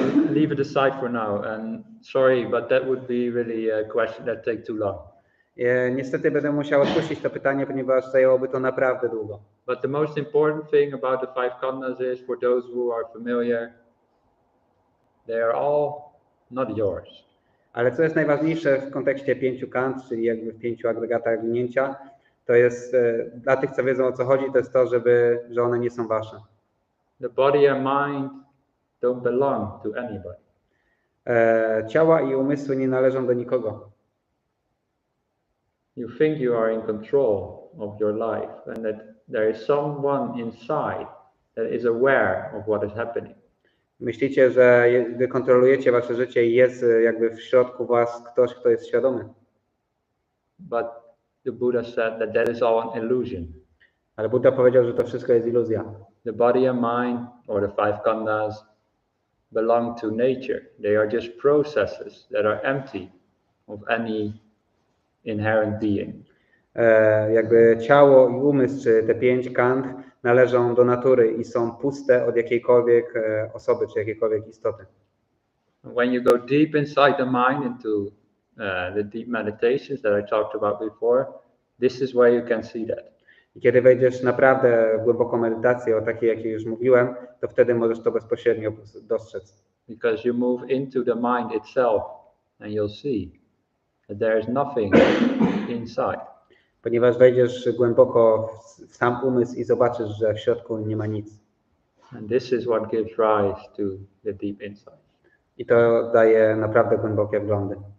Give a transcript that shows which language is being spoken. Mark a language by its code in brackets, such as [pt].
[en] Leave it aside for now. And sorry, but that would be really a question that take too long. [pl] Niestety będę musiał odpuścić to pytanie, ponieważ zajęłoby to naprawdę długo. [en] But the most important thing about the 5 khandhas is, for those who are familiar, they are all not yours. [pl] Ale co jest najważniejsze w kontekście 5 khandh, czyli jakby w 5 agregatach winięcia, to jest dla tych, co wiedzą o co chodzi, to jest to, że one nie są wasze. [en] The body and mind don't belong to anybody. [pl] Ciała i umysły nie należą do nikogo. [en] You think you are in control of your life and that there is someone inside that is aware of what is happening. [pl] Myślicie, że wy kontrolujecie wasze życie i jest jakby w środku was ktoś, kto jest świadomy. [en] But the Buddha said that that is all an illusion. [pl] Ale Buddha powiedział, że to wszystko jest iluzja. [en] The body and mind, or the 5 khandhas, belong to nature. They are just processes that are empty of any inherent being. [pl] Jakby ciało i umysł, czy te 5 kant należą do natury i są puste od jakiejkolwiek osoby, czy jakiejkolwiek istoty. [en] When you go deep inside the mind into the deep meditations that I talked about before, this is where you can see that. [pl] I kiedy wejdziesz naprawdę w głęboką medytację, o takiej, jakiej już mówiłem, to wtedy możesz to bezpośrednio dostrzec. [en] Because you move into the mind itself and you'll see that there is nothing inside. [pl] Ponieważ wejdziesz głęboko w sam umysł i zobaczysz, że w środku nie ma nic. [en] And this is what gives rise to the deep insight. [pl] I to daje naprawdę głębokie wglądy.